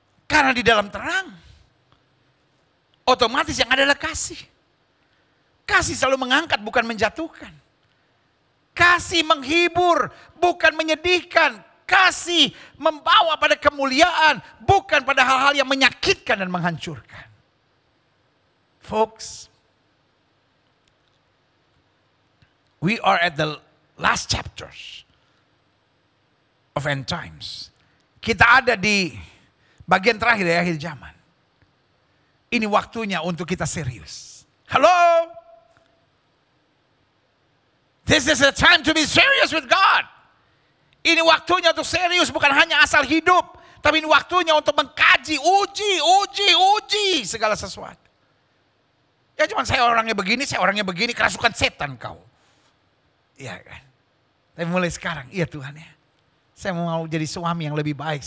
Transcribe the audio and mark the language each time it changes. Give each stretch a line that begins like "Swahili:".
Indonesian: Karena di dalam terang, otomatis yang ada adalah kasih. Kasih selalu mengangkat, bukan menjatuhkan. Kasih menghibur, bukan menyedihkan. Kasih membawa pada kemuliaan, bukan pada hal-hal yang menyakitkan dan menghancurkan.
English: Folks, we are at the last chapters of end times.
Indonesian: Kita ada di bagian terakhir dari akhir zaman. Ini waktunya untuk kita serius. Halo?
English: This is a time to be serious with God.
Indonesian: Ini waktunya untuk serius, bukan hanya asal hidup. Tapi ini waktunya untuk mengkaji, uji segala sesuatu. Ya cuma saya orangnya begini, kerasukan setan kau. Iya kan. Tapi mulai sekarang, iya Tuhan ya. Saya mau jadi suami yang lebih baik.